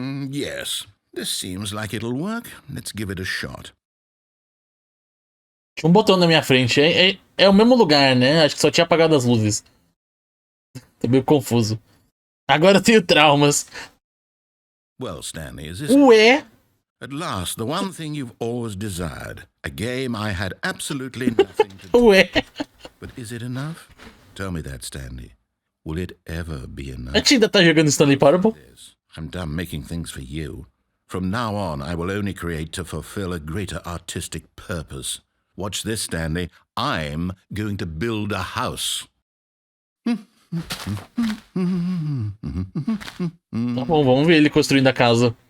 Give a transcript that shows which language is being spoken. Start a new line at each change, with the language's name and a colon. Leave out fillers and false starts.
English: Yes, this seems like it'll work. Let's give it a shot.
Portuguese: Tinha um botão na minha frente. É o mesmo lugar, né? Acho que só tinha apagado as luzes. Tô meio confuso. Agora eu tenho traumas.
English: Well, Stanley, is this...
Portuguese: Ué?
English: At last, the one thing you've always desired. A game I had absolutely nothing to do.
Portuguese: Ué?
English: But is it enough? Tell me that, Stanley. Will it ever be
Portuguese: A
English: enough?
Portuguese: gente ainda tá jogando Stanley Parable?
English: I'm done making things for you. From now on, I will only create to fulfill a greater artistic purpose. Watch this, Stanley. I'm going to build a house.
Portuguese: Tá bom, vamos ver ele construindo a casa.